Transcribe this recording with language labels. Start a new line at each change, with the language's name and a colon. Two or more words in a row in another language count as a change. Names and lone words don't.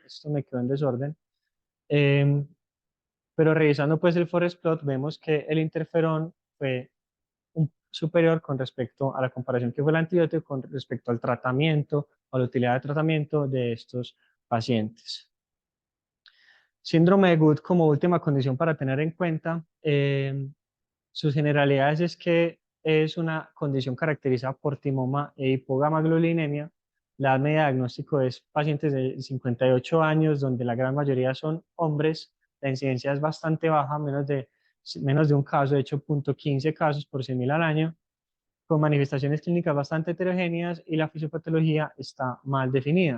Spanish: Esto me quedó en desorden. Eh, pero revisando pues el
English: forest plot
Spanish: vemos que el interferón fue superior con respecto a la comparación que fue el antibiótico con respecto al tratamiento o la utilidad de tratamiento de estos pacientes. Síndrome de Good como última condición para tener en cuenta. Sus generalidades es que es una condición caracterizada por timoma e hipogamaglobulinemia. La edad media de diagnóstico es pacientes de 58 años, donde la gran mayoría son hombres. La incidencia es bastante baja, menos de un caso, de hecho, 0.15 casos por 100.000 al año, con manifestaciones clínicas bastante heterogéneas y la fisiopatología está mal definida.